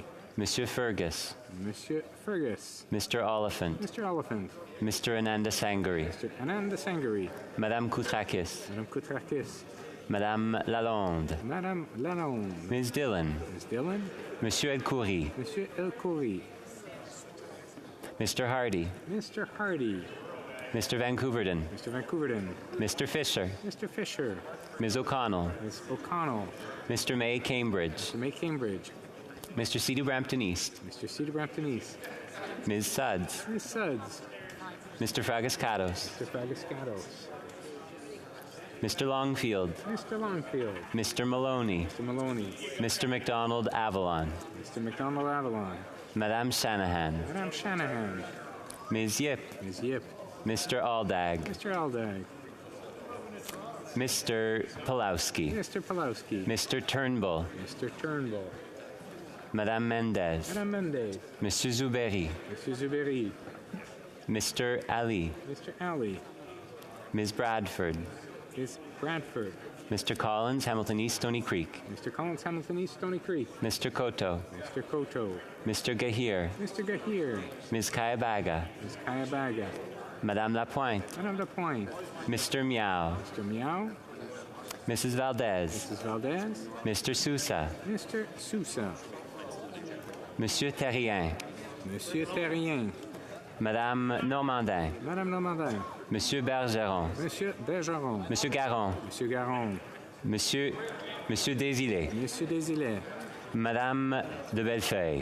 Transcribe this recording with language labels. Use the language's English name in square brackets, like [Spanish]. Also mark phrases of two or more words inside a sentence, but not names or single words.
[French] Monsieur Fergus. Monsieur Fergus. [English] Mr. Oliphant. Mr. Oliphant. Mr. Ananda Sangari. Mr. Ananda Sangari. [French] Madame Koutrakis. Madame Koutrakis. Madame Lalonde. Madame Lalonde. [English] Ms. Dillon. Ms. Dillon. [French] Monsieur El Khoury. Monsieur El Khoury. [English] Mr. Hardy. Mr. Hardy. Mr. Vancouverden. Mr. Vancouverden. Mr. Fisher. Mr. Fisher. Ms. O'Connell. Ms. O'Connell. Mr. May Cambridge. Mr. May Cambridge. Mr. Cedar Brampton East. Mr. Cedar Brampton East. Ms. Suds. Ms. Suds. Mr. Fragascatos. Mr. Fragascatos. Mr. Longfield. Mr. Longfield. Mr. Maloney. Mr. Maloney. Mr. McDonald Avalon. Mr. McDonald Avalon. [French] Madame Shanahan. Madame Shanahan. [English] Ms. Yip. Ms. Yip. Mr. Aldag. Mr. Aldag. Mr. Pulowski. Mr. Pulowski. Mr. Turnbull. Mr. Turnbull. [French] Madame Mendez. Madame Mendez. Monsieur Zuberi. Monsieur Zuberi. [English] Mr. Ali. Mr. Ali. Ms. Bradford. Ms. Bradford. Mr. Collins, Hamilton East, Stony Creek. Mr. Collins, Hamilton East, Stony Creek. Mr. Koto. Mr. Koto. Mr. Gahir. Mr. Gahir. Ms. Kayabaga. Ms. Kayabaga. [French] Madame Lapointe. Madame Lapointe. [English] Mr. Miao. Mr. Miao. Mrs. Valdez. Mrs. Valdez. Mr. Sousa. Mr. Sousa. [French] Monsieur Terrien. Monsieur Terrien. Madame Normandin. Madame Normandin. Monsieur Bergeron. Monsieur Bergeron. Monsieur Garon. Monsieur Garon. Monsieur Desilets. Monsieur Desilets. Madame de Bellefeuille.